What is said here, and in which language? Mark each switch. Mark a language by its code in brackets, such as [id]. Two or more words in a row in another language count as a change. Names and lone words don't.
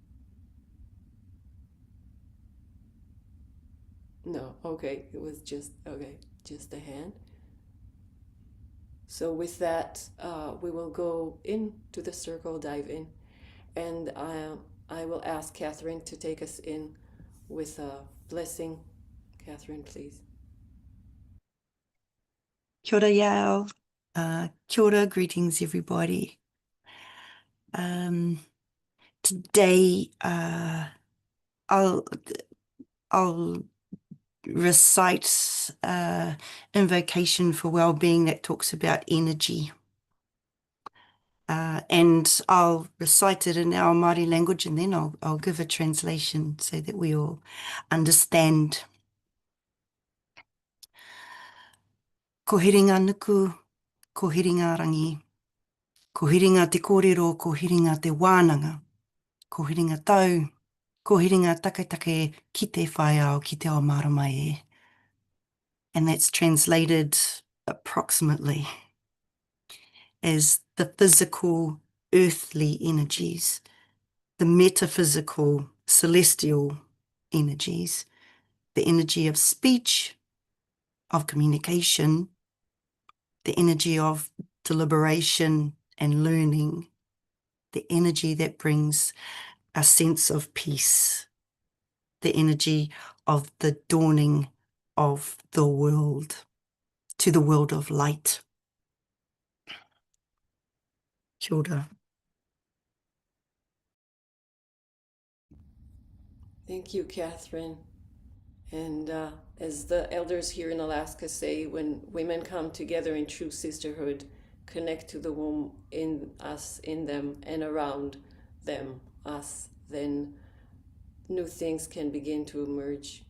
[en] No, okay, it was just, okay, just a hand. So with that, we will go into the circle, dive in, and I will ask Catherine to take us in with a blessing. Catherine, please. [mi] Kia ora, Yao. Kia ora, [en] greetings, everybody. Today, I'll recite invocation for well-being that talks about energy. And I'll recite it in our Māori language, and then I'll give a translation so that we all understand. [mi] Ko hiringa nuku, ko hiringa rangi, ko hiringa te kōrero, ko hiringa te wānanga, ko hiringa tau, ko hiringa taketake ki te whaiao ki te ao maramai e. [en] And that's translated approximately as the physical, earthly energies, the metaphysical, celestial energies, the energy of speech, of communication, the energy of deliberation and learning, the energy that brings a sense of peace, the energy of the dawning of the world to the world of light. [mi] Kia ora. [en] Thank you, Catherine. And as the elders here in Alaska say, when women come together in true sisterhood, connect to the womb in us, in them, and around them, us, then new things can begin to emerge.